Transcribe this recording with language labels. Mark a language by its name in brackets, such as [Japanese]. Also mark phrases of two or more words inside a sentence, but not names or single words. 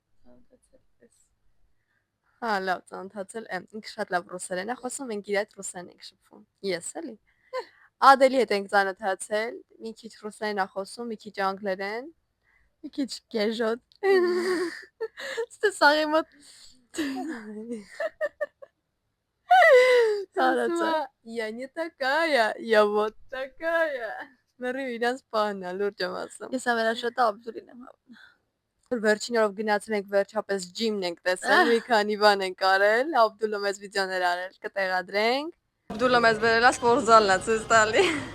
[Armenian] Հա, լավ ծանոթացել եմ։ Ինքը շատ լավ ռուսերեն է խոսում, մենք իր հետ ռուսերեն ենք շփվում։ Ես էլի։ Ադելի հետ ենք ծանոթացել, մի քիչ ռուսերեն է խոսում, մի քիչ անգլերեն։ Մի քիչ գեժոտ։ Ստե սաղի մոտ։ Տարածա։ [Russian] Я не такая, я вот такая։ [Armenian] Մերի իրանց բանն է, լուրջ եմ ասում։ Ես ավերաշատը Աբդուլին եմ հավանում։ Վերջին օրով գնացել ենք վերջապես ջիմն ենք տեսել, մի քանի բան ենք արել, Աբդուլը մեզ վիդեոներ արել, կտեղադրենք։ Աբդուլը մեզ վերել է սպորտզալն է ցույց տալի։